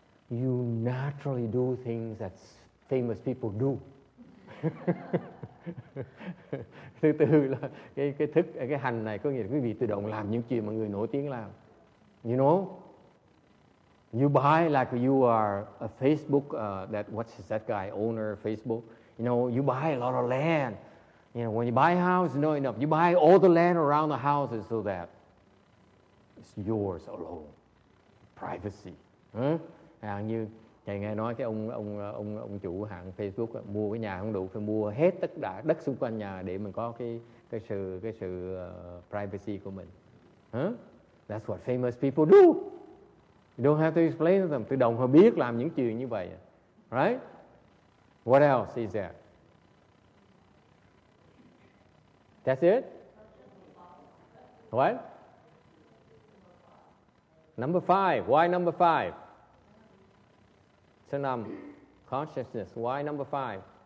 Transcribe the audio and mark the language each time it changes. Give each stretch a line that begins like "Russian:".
English: You naturally do things that famous people do.
Vietnamese: Thứ tư là cái hành này có nghĩa là quý vị tự động làm những chuyện mà người nổi tiếng làm.
English: You know, you buy like you are a Facebook, what's that guy, owner of Facebook. You know, you buy a lot of land. You know, when you buy a house, no enough. You buy all the land around the houses so that it's yours alone. Privacy.
Vietnamese: Như thầy nghe nói cái ông chủ hãng Facebook mua cái nhà không đủ, phải mua hết tất cả đất xung quanh nhà để mình có cái sự privacy của mình.
English: That's what famous people do. You don't have to explain to them.
Vietnamese: Tự động họ biết làm những chuyện như vậy.
English: Right? What else is there? That's it? What? Number 5. Why number 5?
Vietnamese: Số 5.
English: Consciousness. Why number 5?